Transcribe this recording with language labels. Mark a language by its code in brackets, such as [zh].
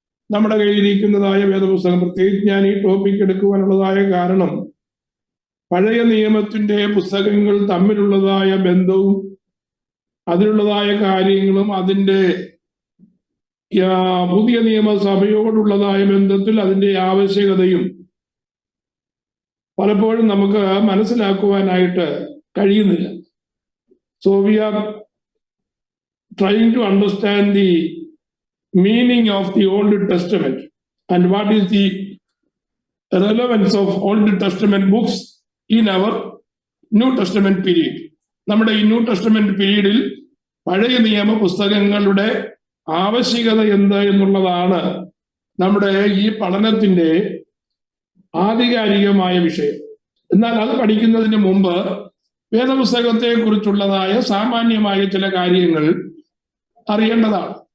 [ml] നമ്മുടെ കയ്യിലിരിക്കുന്നതായ വേദപുസ്തകം, പ്രത്യേകിച്ച് ഞാൻ ഈ ടോപ്പിക് എടുക്കുവാനുള്ളതായ കാരണം പഴയ നിയമത്തിന്റെ പുസ്തകങ്ങൾ തമ്മിലുള്ളതായ ബന്ധവും അതിലുള്ളതായ കാര്യങ്ങളും അതിൻ്റെ പുതിയ നിയമസഭയോടുള്ളതായ ബന്ധത്തിൽ അതിൻ്റെ ആവശ്യകതയും പലപ്പോഴും നമുക്ക് മനസ്സിലാക്കുവാനായിട്ട് കഴിയുന്നില്ല. [en] So we are trying to understand the meaning of the Old Testament and what is the relevance of Old Testament books in our New Testament period. [ml] നമ്മുടെ ഈ ന്യൂ ടെസ്റ്റമെന്റ് പീരീഡിൽ പഴയ നിയമ പുസ്തകങ്ങളുടെ ആവശ്യകത എന്ത് എന്നുള്ളതാണ് നമ്മുടെ ഈ പഠനത്തിന്റെ ആധികാരികമായ വിഷയം. എന്നാൽ അത് പഠിക്കുന്നതിന് മുമ്പ് വേദപുസ്തകത്തെ കുറിച്ചുള്ളതായ സാമാന്യമായ ചില കാര്യങ്ങൾ അറിയേണ്ടതാണ്.